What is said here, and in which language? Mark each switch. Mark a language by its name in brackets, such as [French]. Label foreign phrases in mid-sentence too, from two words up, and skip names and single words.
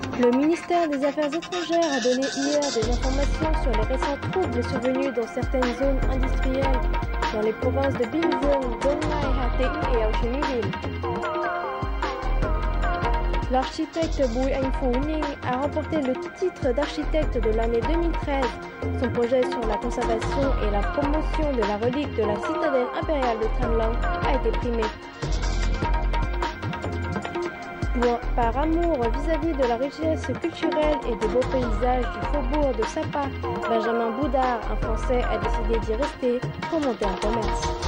[French] Le ministère des Affaires étrangères a donné hier des informations sur les récents troubles survenus dans certaines zones industrielles dans les provinces de Bình Dương, Dong Nai, Hà Tĩnh et Ao Chí Minh. L'architecte Bùi Anh Phú Ninh a remporté le titre d'architecte de l'année 2013. Son projet sur la conservation et la promotion de la relique de la citadelle impériale de Tham Luang a été primé. Par amour vis-à-vis de la richesse culturelle et des beaux paysages du faubourg de Sapa, Benjamin Boudard, un Français, a décidé d'y rester pour monter un commerce.